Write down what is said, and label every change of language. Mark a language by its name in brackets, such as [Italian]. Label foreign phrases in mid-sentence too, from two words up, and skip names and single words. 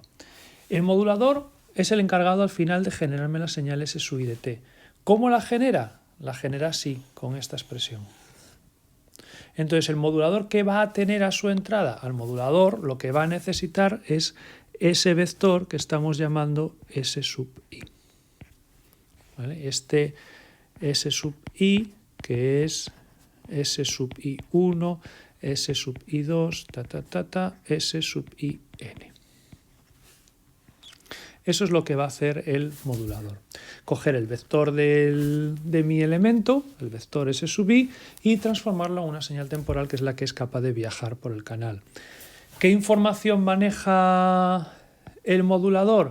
[Spanish] El modulador es el encargado al final de generarme las señales S sub i de t. ¿Cómo la genera? La genera así, con esta expresión. Entonces, ¿el modulador qué va a tener a su entrada? Al modulador lo que va a necesitar es ese vector que estamos llamando S sub i. ¿Vale? Este S sub i, que es S sub i1, S sub i2, S sub in. Eso es lo que va a hacer el modulador. Coger el vector de mi elemento, el vector S sub i, y transformarlo en una señal temporal que es la que es capaz de viajar por el canal. ¿Qué información maneja el modulador?